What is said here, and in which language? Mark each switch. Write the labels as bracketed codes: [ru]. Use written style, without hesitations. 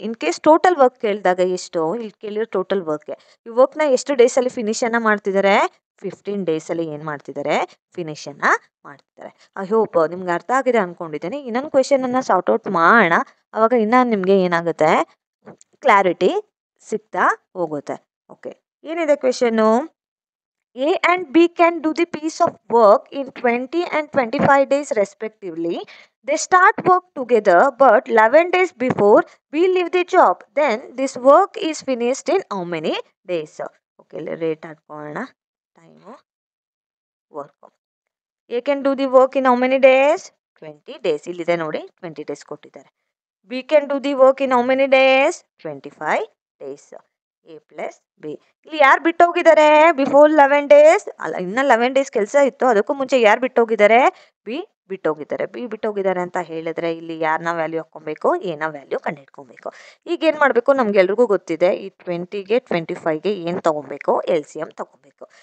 [kn] In case total work ಕೇಳಿದಾಗ ಎಷ್ಟು, ಇಲ್ಲಿ ಕೇಳಿರೋ ಟೋಟಲ್ ವರ್ಕ್, ಈ ವರ್ಕ್ ನ ಎಷ್ಟು ಡೇಸ್ ಅಲ್ಲಿ ಫಿನಿಶ್ ಅನ್ನ ಮಾಡ್ತಿದ್ದಾರೆ, 15 ಡೇಸಲ್ಲಿ ಏನು ಮಾಡ್ತಿದ್ದಾರೆ, ಫಿನಿಶನ್ನು ಮಾಡ್ತಿದ್ದಾರೆ. [en] I hope [kn] ನಿಮ್ಗೆ ಅರ್ಥ ಆಗಿದೆ ಅಂದ್ಕೊಂಡಿದ್ದೀನಿ. ಇನ್ನೊಂದು ಕ್ವೆಶನನ್ನು ಸಾರ್ಟ್ ಔಟ್ ಮಾಡೋಣ, ಅವಾಗ ಇನ್ನೂ ನಿಮಗೆ ಏನಾಗುತ್ತೆ, ಕ್ಲಾರಿಟಿ ಸಿಗ್ತಾ ಹೋಗುತ್ತೆ. ಓಕೆ, ಏನಿದೆ question? [en] A and B can do the piece of work in 20 and 25 days respectively. They start work together, but 11 days before B leave the job. Then this work is finished in how many days? Okay, rate ಹಾಕೋಣ. Time work. A can do the work in how many days? 20 days. [kn] ಇಲ್ಲಿದೆ ನೋಡಿ, 20 days ಕೊಟ್ಟಿದ್ದಾರೆ. [en] B can do the work in how many days? 25 days. [kn] A plus B. ಇಲ್ಲಿ ಯಾರು ಬಿಟ್ಟೋಗಿದ್ದಾರೆ? Before 11 days ಅಲ್ಲ, ಇನ್ನು 11 days ಕೆಲಸ ಇತ್ತು, ಅದಕ್ಕೂ ಮುಂಚೆ ಯಾರು ಬಿಟ್ಟೋಗಿದ್ದಾರೆ? ಬಿ ಬಿಟ್ಟೋಗಿದ್ದಾರೆ. ಬಿ ಬಿಟ್ಟೋಗಿದ್ದಾರೆ ಅಂತ ಹೇಳಿದ್ರೆ ಇಲ್ಲಿ ಯಾರನ್ನ ವ್ಯಾಲ್ಯೂ ಹಾಕ್ಕೊಬೇಕು? ಎನ ವ್ಯಾಲ್ಯೂ ಕಂಡುಹಿಡ್ಕೊಬೇಕು. ಈಗ ಏನು ಮಾಡಬೇಕು? ನಮ್ಗೆಲ್ರಿಗೂ ಗೊತ್ತಿದೆ, ಈ 20ಗೆ 25ಗೆ ಏನು ತೊಗೊಬೇಕು? ಎಲ್ ಸಿ ಎಮ್ ತೊಗೊಬೇಕು.